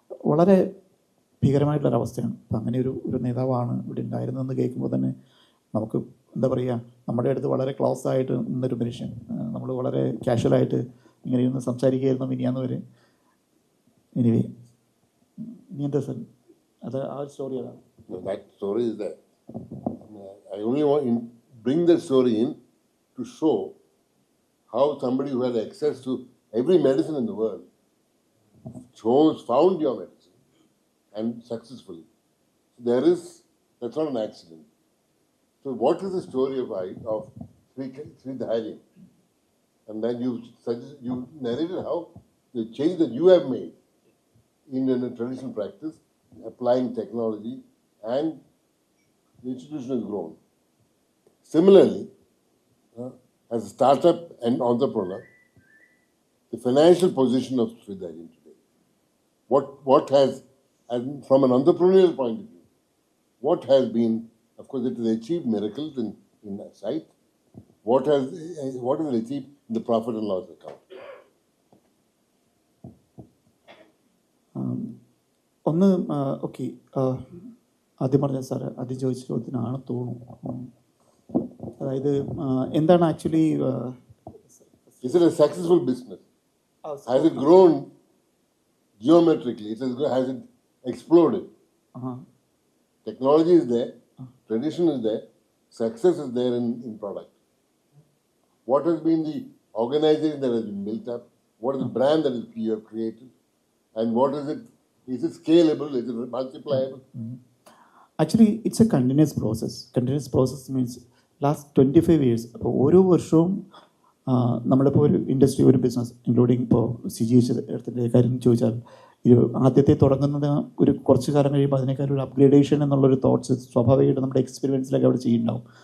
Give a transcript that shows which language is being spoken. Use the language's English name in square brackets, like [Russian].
[Malayalam] വളരെ ഭീകരമായിട്ടുള്ളൊരവസ്ഥയാണ്. അപ്പം അങ്ങനെ ഒരു നേതാവാണ് ഇവിടെ ഉണ്ടായിരുന്നതെന്ന് കേൾക്കുമ്പോൾ തന്നെ നമുക്ക് എന്താ പറയുക, നമ്മുടെ അടുത്ത് വളരെ ക്ലോസ് ആയിട്ട് നിന്നൊരു മനുഷ്യൻ, നമ്മൾ വളരെ കാഷ്വലായിട്ട് ഇങ്ങനെ ഇരുന്ന് സംസാരിക്കുകയായിരുന്നു മിനിയാന്ന് വരെ. എനിവേ, ഇനി എന്താ സാർ, അത് ആ ഒരു സ്റ്റോറി അതാണ്. [English] That story is there. I only want to bring that story in to show how somebody who had access to every medicine in the world found your medicine and successfully. That's not an accident. So what is the story of Sri Dhairyam? And then you narrated how the change that you have made in a traditional practice, applying technology, and the institution has grown. Similarly, as a startup and entrepreneur, the financial position of Sri Dhairyam today, what has, and from an entrepreneurial point of view, what has been, of course, it has achieved miracles in that sight. What has it achieved in the profit and loss account? [Malayalam] ഒന്ന് okay, ആദ്യം പറഞ്ഞ sir ആദ്യം ചോദിച്ച ചോദ്യത്തിനാണ് തോന്നുന്നു. അതായത് എന്താണ് actually [English] Is it a successful business? Has it grown geometrically? Has it exploded? Technology is there, tradition is there, success is there in product. What has been the organization that has been built up? What is the brand that you have created? And what is it? Is it scalable? Is it multipliable? Actually it's a continuous process. Continuous process means last 25 years. [Malayalam] അപ്പോൾ ഓരോ വർഷവും നമ്മളിപ്പോൾ ഒരു industry, ഒരു business, including ഇപ്പോൾ CGHത്തിൻ്റെ കാര്യം ചോദിച്ചാൽ, ആദ്യത്തെ തുടങ്ങുന്നത് ഒരു കുറച്ച് കാലം കഴിയുമ്പോൾ അതിനേക്കാൾ ഒരു അപ്ഗ്രേഡേഷൻ എന്നുള്ളൊരു തോട്ട്സ് സ്വാഭാവികമായിട്ട് നമ്മുടെ എക്സ്പീരിയൻസിലൊക്കെ അവിടെ ചെയ്യുന്നുണ്ടാവും.